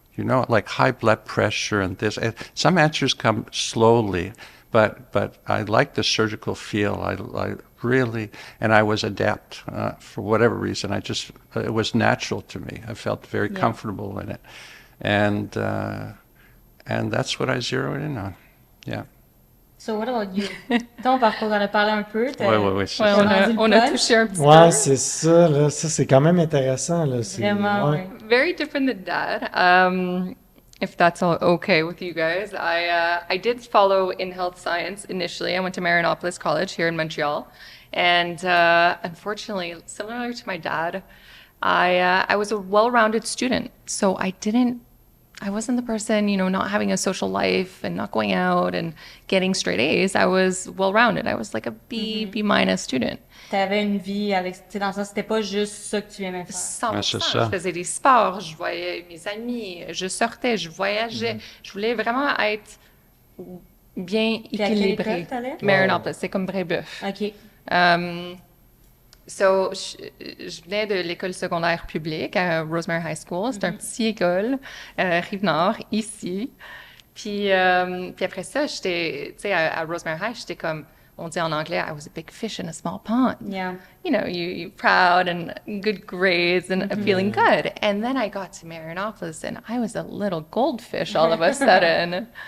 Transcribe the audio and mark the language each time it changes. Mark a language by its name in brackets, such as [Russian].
[English] You know, like high blood pressure and this. And some answers come slowly, but I like the surgical feel. I really, and I was adept for whatever reason. It was natural to me. I felt very comfortable in it. And that's what I zeroed in on. Yeah. So what about you? [French] Ton parcours, on a parlé un peu. Oui, c'est Ouais, ça. on a touché un petit Ouais, peu. c'est ça, là. Ça, c'est quand même intéressant, là. Vraiment, ouais. oui. [English] Very different than Dad. If that's all okay with you guys, I did follow in health science initially. I went to Marianopolis College here in Montreal, and unfortunately, similar to my dad, I was a well-rounded student. So I wasn't the person, not having a social life and not going out and getting straight A's. I was well-rounded. I was like a B minus student. [French] T'avais une vie avec, tu sais, dans le sens, c'était pas juste ça que tu aimais faire. 100%. Ouais, c'est ça. Je faisais des sports, je voyais mes amis, je sortais, je voyageais. Je voulais vraiment être bien Puis à quelle équilibrée. école t'allais? Marianopolis, c'est comme Brébeuf. OK. So, je venais de l'école secondaire publique à Rosemary High School. C'est un petit école, Rive-Nord, ici. Puis après ça, j'étais, tu sais, à Rosemary High, j'étais comme, on dit en anglais, [English] I was a big fish in a small pond. Yeah. You're proud and good grades and feeling good. And then I got to Marianopolis and I was a little goldfish all of a sudden.